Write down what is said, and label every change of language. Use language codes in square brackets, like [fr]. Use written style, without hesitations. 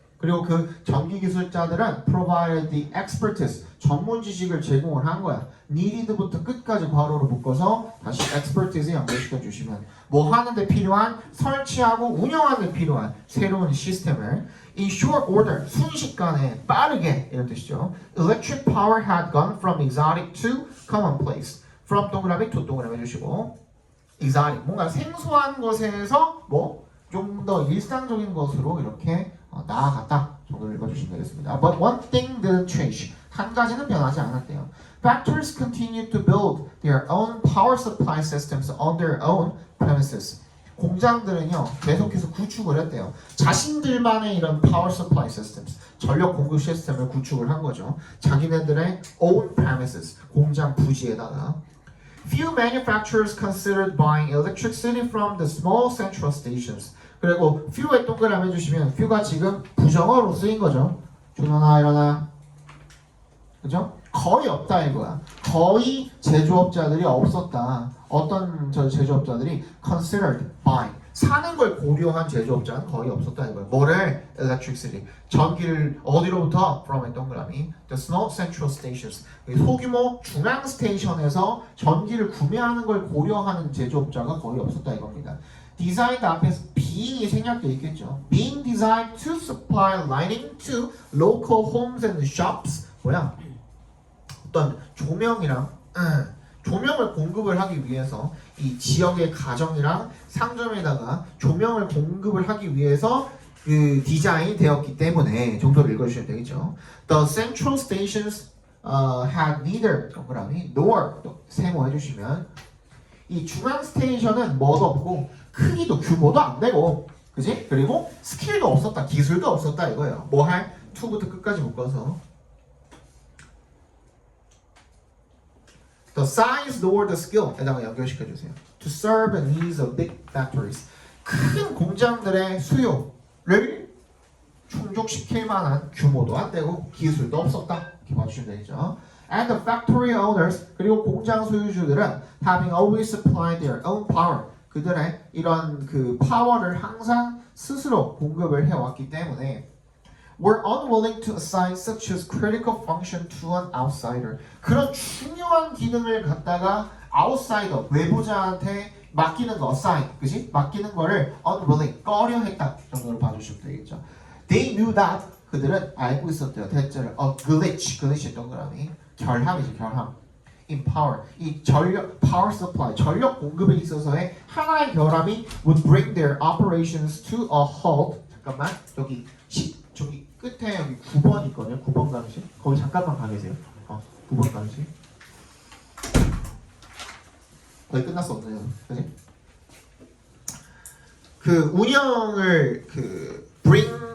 [ko] 그리고 그 전기 기술자들은 [en] provided the expertise [ko] 전문 지식을 제공을 한 거야. needed부터 끝까지 괄호로 묶어서 다시 expertise에 연결시켜 주시면 뭐 하는데 필요한 설치하고 운영하는 데 필요한 새로운 시스템을 [en] in short order [ko] 순식간에 빠르게 이런 뜻이죠. [en] Electric power had gone from exotic to commonplace. [ko] From 동그라미 to 동그라미 해주시고 exotic 뭔가 생소한 것에서 뭐 좀 더 일상적인 것으로 이렇게 나아갔다 정도를 읽어주시면 되겠습니다. [en] But one thing didn't change. [ko] 한 가지는 변하지 않았대요. [en] Factories continue to build their own power supply systems on their own premises. [ko] 공장들은요 계속해서 구축을 했대요. 자신들만의 이런 [en] power supply systems, [ko] 전력 공급 시스템을 구축을 한 거죠. 자기네들의 [en] own premises, [ko] 공장 부지에다가. [en] Few manufacturers considered buying electricity from the small central stations. [ko] 그리고 few에 동그라미 해주시면 few가 지금 부정어로 쓰인 거죠. 준호나 일어나. 그죠? 거의 없다 이거야. 거의 제조업자들이 없었다. 어떤 제조업자들이 [en] considered buying [ko] 사는 걸 고려한 제조업자는 거의 없었다 이거야. 뭐를? electricity 전기를 어디로부터? from의 동그라미 [en] the small central stations [ko] 소규모 중앙 스테이션에서 전기를 구매하는 걸 고려하는 제조업자가 거의 없었다 이겁니다. designed 앞에서 being이 생략되어 있겠죠. [en] being designed to supply lighting to local homes and shops 뭐야? [ko] 어떤 조명이랑 조명을 공급을 하기 위해서 이 지역의 가정이랑 상점에다가 조명을 공급을 하기 위해서 그 디자인이 되었기 때문에 정도를 읽어주시면 되겠죠. The central stations had neither 동그라미 nor 세모 해주시면 이 중앙 스테이션은 뭐도 없고 크기도 규모도 안 되고 그지? 그리고 스킬도 없었다 기술도 없었다 이거예요. 뭐 할? to부터 끝까지 묶어서 [en] The size nor the skill [ko] 에다가 연결시켜주세요. [en] To serve the needs of big factories. [ko] 큰 공장들의 수요를 충족시킬 만한 규모도 안 되고 기술도 없었다. 이렇게 봐주시면 되겠죠. [en] And the factory owners [ko] 그리고 공장 소유주들은 [en] having always supplied their own power. [ko] 그들의 이런 그 파워를 항상 스스로 공급을 해왔기 때문에 [en] were unwilling to assign such a critical function to an outsider. [ko] 그런 중요한 기능을 갖다가 outsider, 외부자한테 맡기는 거, assign, 그지? 맡기는 거를 unwilling, 꺼려했다 정도로 봐주시면 되겠죠. [en] They knew that, [ko] 그들은 알고 있었대요. 대체를 a glitch 동그라미, 결함이죠, 결함. [en] In power, 이 전력, power supply, [ko] 전력 공급에 있어서의 하나의 결함이 [en] would bring their operations to a halt. [ko] 잠깐만, 저기 끝에 여기 9번 있거든요. 9번 감시. 거기 잠깐만 가 계세요. 9번 감시. 거의 끝났어 없네요. 그지? 그 운영을 bring